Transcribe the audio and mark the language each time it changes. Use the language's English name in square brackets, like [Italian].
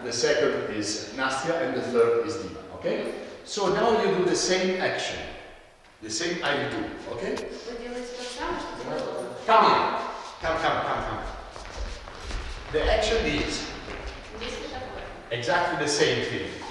[English] The second is Nastya, and the third is Dima. Okay. So now you do the same action. The same I do. Okay. [Russian] Вы делаете то же самое, что делала. [English] Come in. Come. The action is exactly the same thing.